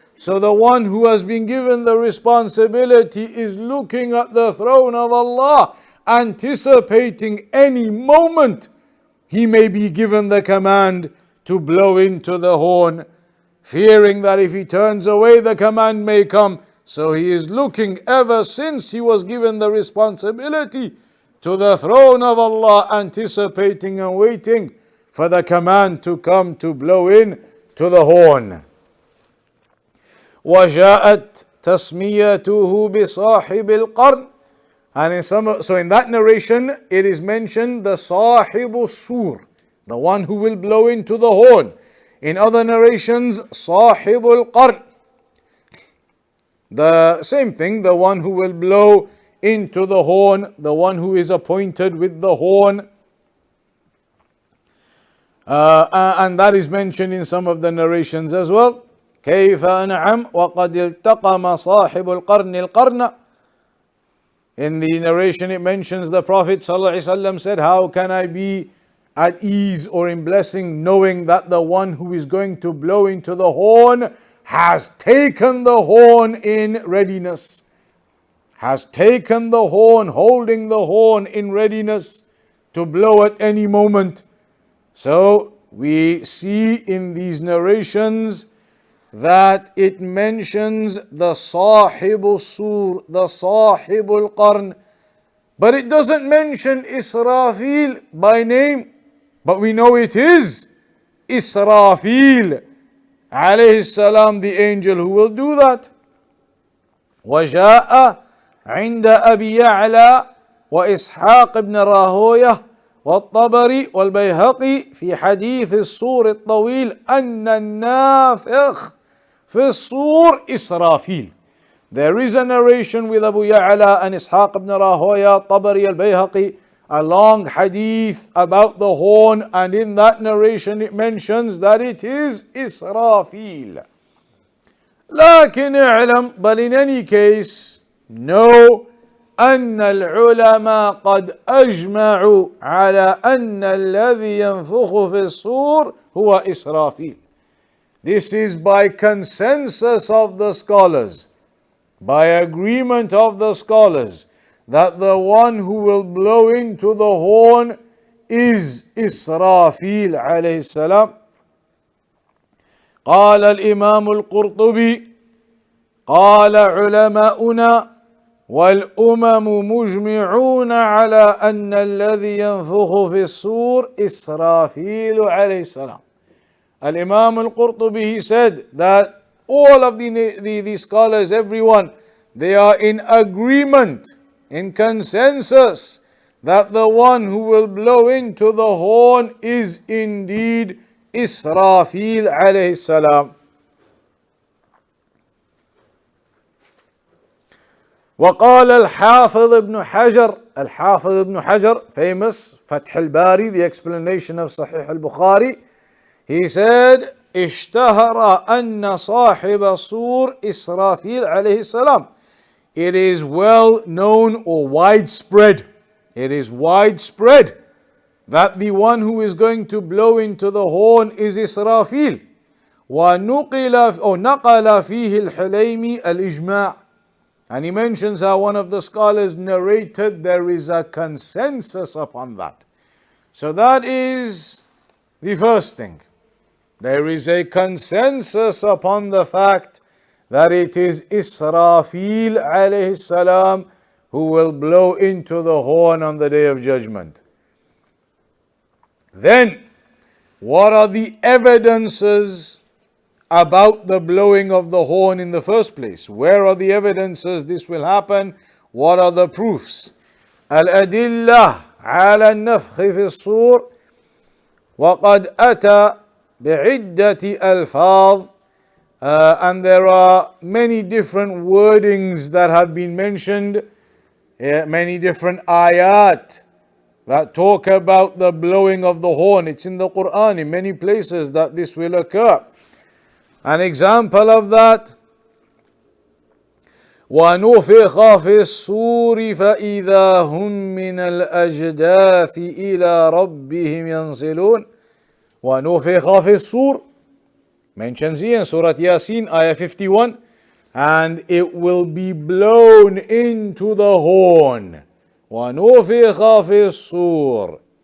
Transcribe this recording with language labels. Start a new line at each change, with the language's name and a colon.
English: So the one who has been given the responsibility is looking at the throne of Allah, anticipating any moment he may be given the command to blow into the horn, fearing that if he turns away, the command may come. So he is looking ever since he was given the responsibility to the throne of Allah, anticipating and waiting for the command to come to blow in to the horn.
Arabic: وجاءت تسميته بصاحب القرن.
English: And so in that narration, it is mentioned the Sahibu Sur, the one who will blow into the horn. In other narrations, Sahibul Qarn, the same thing, the one who will blow into the horn, the one who is appointed with the horn. And that is mentioned in some of the narrations as well.
Arabic: كيف أنعم وقد التقم صاحب القرن القرن.
English: In the narration it mentions the Prophet ﷺ said, how can I be at ease or in blessing knowing that the one who is going to blow into the horn has taken the horn in readiness. Has taken the horn, holding the horn in readiness to blow at any moment. So we see in these narrations that it mentions the Sahibul Sur, the Sahibul Qarn, but it doesn't mention Israfil by name, but we know it is Israfil alayhi salam, the angel who will do that.
Arabic: وجاء عند أبي يعلى وإسحاق بن راهويه والطبري والبيهقي في حديث الصور الطويل أن النافخ في الصور إسرافيل.
English: There is a narration with Abu Ya'la and Ishaq ibn Rahoya, Tabari al-Bayhaqi, a long hadith about the horn, and in that narration it mentions that it is Israfil.
Arabic: لكن اعلم,
English: but in any case, know
Arabic: أن العلماء قد أجمعوا على أن الذي ينفخ في الصور هو إسرافيل.
English: This is by consensus of the scholars, by agreement of the scholars, that the one who will blow into the horn is Israfil alayhi salam.
Arabic: قال الإمام القرطبي قال علماؤنا والأمم مجمعون على أن الذي ينفخ في الصور إسرافيل عليه السلام.
English: Al-Imam al-Qurtubi, he said that all of the scholars, everyone, they are in agreement, in consensus, that the one who will blow into the horn is indeed Israfil alayhi salam.
Arabic: وقال الحافظ ابن حجر, الحافظ ابن حجر,
English: famous Fath al-Bari, the explanation of Sahih al-Bukhari, he said,
Arabic: اشتهر أن صاحب الصور إسرافيل عليه السلام.
English: It is well known or widespread, it is widespread that the one who is going to blow into the horn is Israfil.
Arabic: ونقل أو نقل فيه الحليمي الإجماع.
English: And he mentions how one of the scholars narrated there is a consensus upon that. So that is the first thing. There is a consensus upon the fact that it is Israfil alayhi salam who will blow into the horn on the Day of Judgment. Then, what are the evidences about the blowing of the horn in the first place? Where are the evidences this will happen? What are the proofs?
Arabic: Al-adillah ala al-nafkh fi as-sur وقد أتى بعدة ألفاظ,
English: and there are many different wordings that have been mentioned, many different ayat that talk about the blowing of the horn. It's in the Quran in many places that this will occur. An example of that,
Arabic: وَنُفِخَ فِي الصُّورِ فَإِذَا هُمْ مِنَ الْأَجْدَاثِ إِلَى رَبِّهِمْ يَنْسِلُونَ. وَنُفِخَ فِي الصُّورِ
English: mentions here in Surah Yasin, ayah 51, and it will be blown into the horn.
Arabic: وَنُفِخَ فِي الصُّورِ.